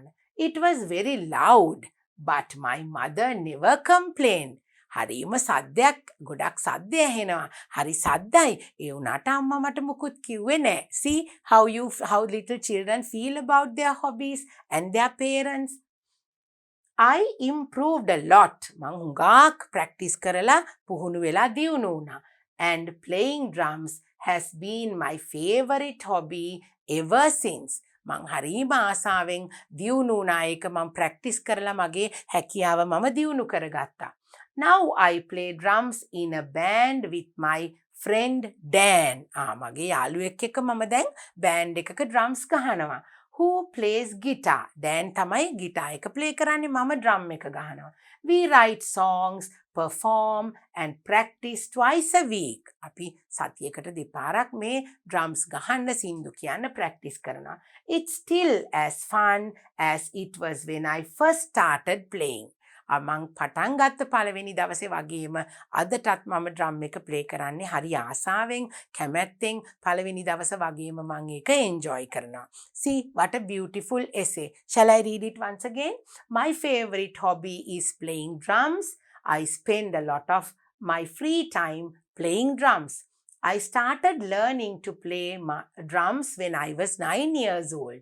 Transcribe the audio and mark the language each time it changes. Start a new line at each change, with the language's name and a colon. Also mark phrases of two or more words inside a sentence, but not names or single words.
English: It was very loud, but my mother never complained.
Sinhala: හරිම සද්දයක් ගොඩක් සද්ද ඇහෙනවා. හරි සද්දයි. ඒ වුණාට අම්මා මට මුකුත් කිව්වේ නැහැ.
English: See how little children feel about their hobbies and their parents. I improved a lot.
Sinhala: මං හුඟක් practice කරලා පුහුණු වෙලා දියුණු වුණා.
English: And playing drums has been my favorite hobby ever since.
Sinhala: මං හරිම ආසාවෙන් දියුණු වුණා. ඒක මං practice කරලා මගේ හැකියාව මම දියුණු කරගත්තා.
English: Now I play drums in a band with my friend Dan.
Sinhala: මගේ යාළුවෙක් එක්ක මම දැන් බෑන්ඩ් එකක ඩ්‍රම්ස් ගහනවා.
English: Who plays guitar?
Sinhala: Dan තමයි ගිටාර් එක ප්ලේ කරන්නේ, මම ඩ්‍රම් එක ගහනවා.
English: We write songs, perform and practice twice a week.
Sinhala: අපි සතියකට දෙපාරක් මේ ඩ්‍රම්ස් ගහන්න සින්දු කියන්න ප්‍රැක්ටිස් කරනවා.
English: It's still as fun as it was when I first started playing.
Sinhala: මං පටන් ගත්ත පළවෙනි දවසේ වගේම අදටත් මම ඩ්‍රම් එක ප්ලේ කරන්නේ හරි ආසාවෙන් කැමැත්තෙන් පළවෙනි දවස වගේම මං ඒක එන්ජොයි කරනවා.
English: See what a beautiful essay. Shall I read it once again? My favorite hobby is playing drums. I spend a lot of my free time playing drums. I started learning to play drums when I was 9 years old.